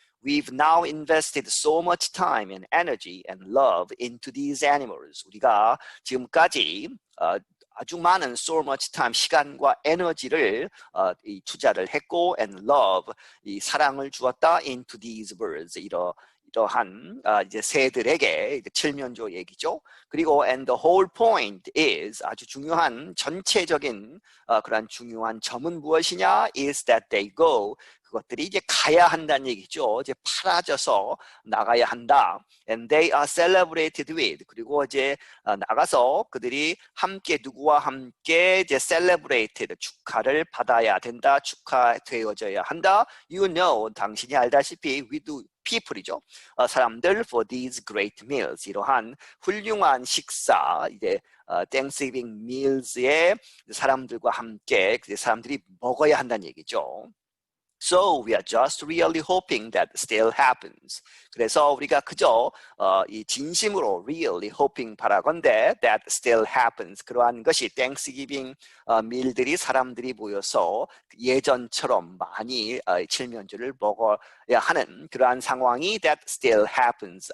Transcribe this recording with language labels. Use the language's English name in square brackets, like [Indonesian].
[English] We've now invested so much time and energy and love into these animals. [Korean] 우리가 지금까지 아주 많은 [English] so much time [Korean] 시간과 에너지를 이 투자를 했고 [English] and love [Korean] 이 사랑을 주었다 [English] into these birds [Korean] 이러한 이제 새들에게 칠면조 얘기죠. [English] 그리고 and the whole point is [Korean] 아주 중요한 전체적인 그런 중요한 점은 무엇이냐 [English] is that they go [Korean] 그것들이 이제 가야 한다는 얘기죠. 이제 팔아져서 나가야 한다. [English] And they are celebrated with. [Korean] 그리고 이제 나가서 그들이 함께 누구와 함께 이제 celebrated 축하를 받아야 된다. 축하되어져야 한다. [English] You know, [Korean] 당신이 알다시피 [English] with people [Korean] 이죠. 사람들 [English] for these great meals. [Korean] 이러한 훌륭한 식사 이제 Thanksgiving meals에 사람들과 함께 사람들이 먹어야 한다는 얘기죠. [English] So we are just really hoping that still happens. [Korean] 그래서 우리가 그저 이 진심으로 really hoping 바라건대 [English] that still happens. [Korean] 그러한 것이 Thanksgiving 밀들이 사람들이 모여서 예전처럼 많이 칠면조를 먹어야 하는 그러한 상황이 [English] that still happens.